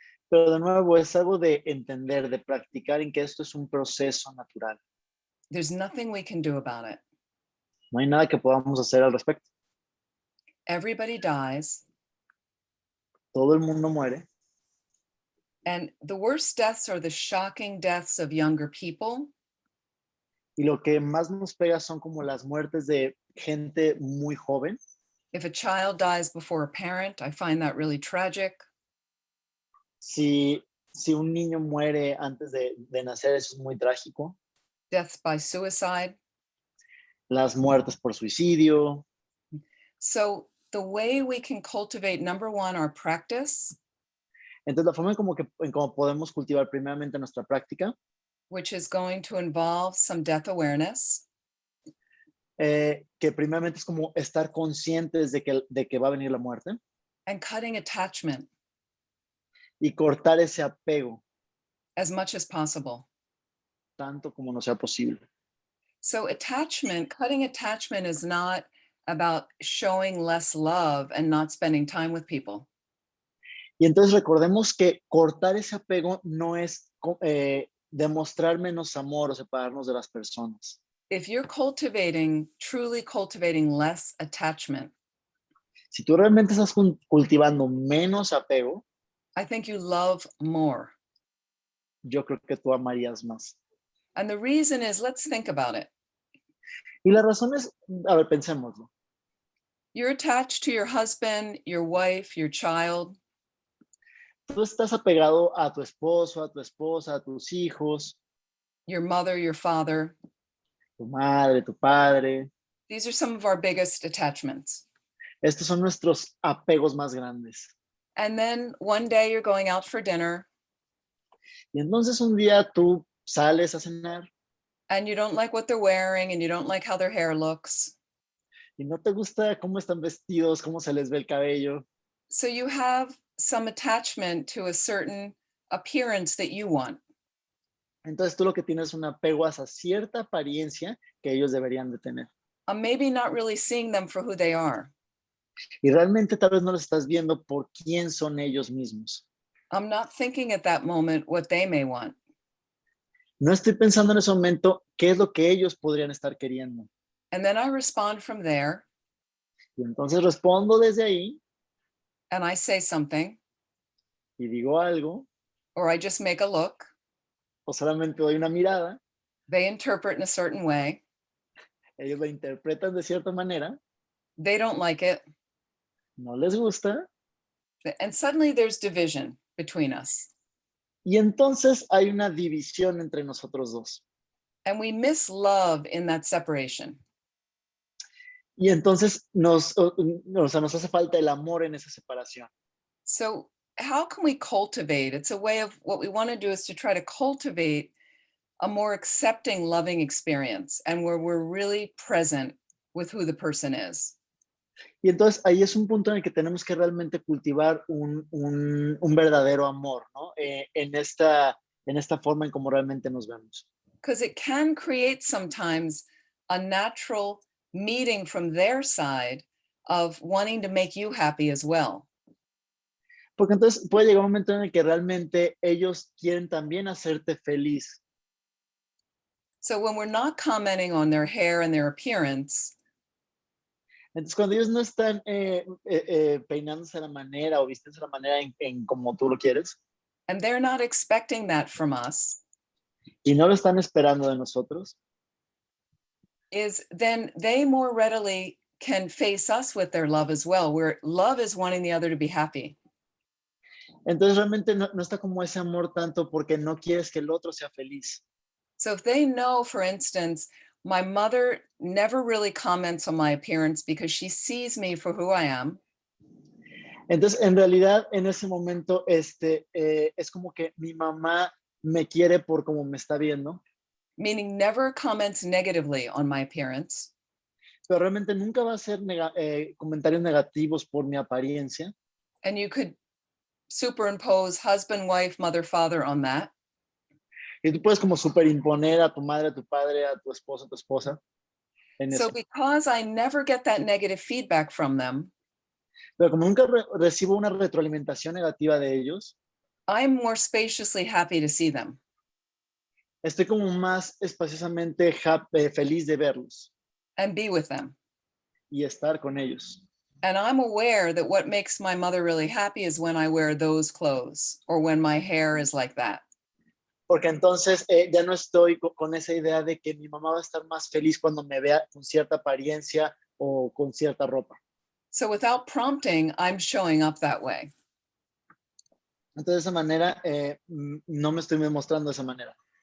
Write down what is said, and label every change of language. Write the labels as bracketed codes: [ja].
[es] Pero de nuevo es algo de entender, de practicar en que esto es un proceso natural. [en] There's nothing we can do about it. [es] No hay nada que podamos hacer al respecto. [en] Everybody dies. [es] Todo el mundo muere. [en] And the worst deaths are the shocking deaths of younger people. [es] Y lo que más nos pega son como las muertes de gente muy joven. [en] If a child dies before a parent, I find that really tragic. [es] Si un niño muere antes de nacer, eso es muy trágico. [en] Deaths by suicide. [es] Las muertes por suicidio. [en] So the way we can cultivate, number one, our practice. [es] Entonces la forma en cómo podemos cultivar primeramente nuestra práctica, [en] which is going to involve some death awareness. [es] Que primeramente es como estar conscientes de que va a venir la muerte. [en] And cutting attachment. [es] Y cortar ese apego. [en] As much as possible. [es] Tanto como no sea posible. [en] So cutting attachment is not about showing less love and not spending time with people. [es] Y entonces recordemos que cortar ese apego no es demostrar menos amor o separarnos de las personas. [en] If you're truly cultivating less attachment, [es] si tú realmente estás cultivando menos apego, [en] I think you love more. [es] Yo creo que tú amarías más. [en] And the reason is, let's think about it. [es] Y la razón es, a ver, pensémoslo. [en] You're attached to your husband, your wife, your child. [es] Tú estás apegado a tu esposo, a tu esposa, a tus hijos. [en] Your mother, your father. [es] Tu madre, tu padre. [en] These are some of our biggest attachments. [es] Estos son nuestros apegos más grandes. [en] And then one day you're going out for dinner. [es] Y entonces un día tú sales a cenar. [en] And you don't like what they're wearing and you don't like how their hair looks. [es] Y no te gusta cómo están vestidos, cómo se les ve el cabello. [en] So you have some attachment to a certain appearance that you want. [es] Entonces tú lo que tienes es un apego hacia cierta apariencia que ellos deberían de tener. [en] Maybe not really seeing them for who they are. [es] Y realmente tal vez no los estás viendo por quién son ellos mismos. [en] I'm not thinking at that moment what they may want. [es] No estoy pensando en ese momento qué es lo que ellos podrían estar queriendo. [en] And then I respond from there. [es] Y entonces respondo desde ahí. [en] And I say something. [es] Y digo algo. [en] Or I just make a look. [es] O solamente doy una mirada. [en] They interpret in a certain way. [es] Ellos la interpretan de cierta manera. [en] They don't like it. [es] No les gusta. [en] And suddenly there's division between us. [es] Y entonces hay una división entre nosotros dos. [en] And we miss love in that separation. [es] Y entonces nos hace falta el amor en esa separación. [en] So how can we cultivate? It's a way of what we want to do is to try to cultivate a more accepting, loving experience and where we're really present with who the person is. [es] Y entonces ahí es un punto en el que tenemos que realmente cultivar un verdadero amor, ¿no? En esta forma en cómo realmente nos vemos. [en] Because it can create sometimes a natural meeting from their side of wanting to make you happy as well. [es] Porque entonces puede llegar un momento en el que realmente ellos quieren también hacerte feliz. [en] So when we're not commenting on their hair and their appearance, [es] entonces cuando ellos no están peinándose de la manera o vistiéndose de la manera en como tú lo quieres, [en] and they're not expecting that from us, [es] y no lo están esperando de nosotros, [en] is then they more readily can face us with their love as well, where love is wanting the other to be happy. [es] Entonces realmente no está como ese amor tanto porque no quieres que el otro sea feliz. [en] So if they know, for instance, my mother never really comments on my appearance because she sees me for who I am. [es] Entonces, en realidad, en ese momento, es como que mi mamá me quiere por como me está viendo. [en] Meaning never comments negatively on my appearance. [es] Pero realmente nunca va a hacer comentarios negativos por mi apariencia. [en] And you could superimpose husband, wife, mother, father on that. [es] Y tú puedes como superimponer a tu madre, a tu padre, a tu esposo, a tu esposa. [en] So because I never get that negative feedback from them, [es] pero como nunca recibo una retroalimentación negativa de ellos, [en] I'm more spaciously happy to see them. [es] Estoy como más espaciosamente feliz de verlos. [en] And be with them. [es] Y estar con ellos. [en] And I'm aware that what makes my mother really happy is when I wear those clothes or when my hair is like that. [es] Porque entonces ya no estoy con esa idea de que mi mamá va a estar más feliz cuando me vea con cierta apariencia o con cierta ropa. [en] So without prompting, I'm showing up that way. [es] Entonces de esa manera no me estoy demostrando de esa manera.